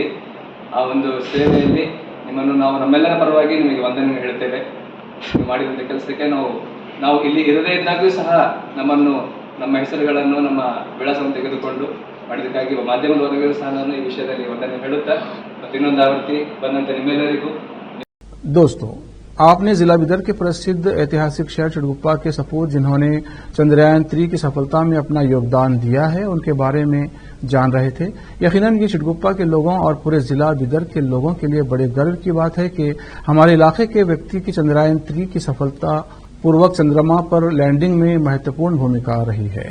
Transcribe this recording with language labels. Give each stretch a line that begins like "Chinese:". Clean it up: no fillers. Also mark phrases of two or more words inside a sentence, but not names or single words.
Kannada: ಆ ಒಂದು ಸೇವೆಯಲ್ಲಿ ನಿಮ್ಮನ್ನು ನಾವು ನಮ್ಮೆಲ್ಲರ ಪರವಾಗಿ ನಿಮಗೆ ವಂದನೆ ಹೇಳ್ತೇವೆ. ನೀವು ಮಾಡಿದಂಥ ಕೆಲಸಕ್ಕೆ ನಾವು ಇಲ್ಲಿ ಇರದೇ ಇದ್ದಾಗೂ ಸಹ ನಮ್ಮ ಹೆಸರುಗಳನ್ನು, ನಮ್ಮ ವಿಳಾಸವನ್ನು ತೆಗೆದುಕೊಂಡು ಮಾಡಿದ್ದಕ್ಕಾಗಿ ಮಾಧ್ಯಮದ ವರ್ಗಗಳು ಸಹ ನಾನು ಈ ವಿಷಯದಲ್ಲಿ ವಂದನೆ ಹೇಳುತ್ತಾ ಮತ್ತು ಇನ್ನೊಂದು ಆವೃತ್ತಿ ಬಂದಂತ ನಿಮ್ಮೆಲ್ಲರಿಗೂ.
Hindi: दोस्तों, आपने जिला बिदर के प्रसिद्ध ऐतिहासिक शहर चिड़गुप्पा के सपूत जिन्होंने चंद्रयान 3 की सफलता में अपना योगदान दिया है उनके बारे में जान रहे थे। यकीनन ये चिड़गुप्पा के लोगों और पूरे जिला बिदर के लोगों के लिए बड़े गर्व की बात है कि हमारे इलाके के व्यक्ति की चंद्रयान 3 की सफलता पूर्वक चंद्रमा पर लैंडिंग में महत्वपूर्ण भूमिका रही है।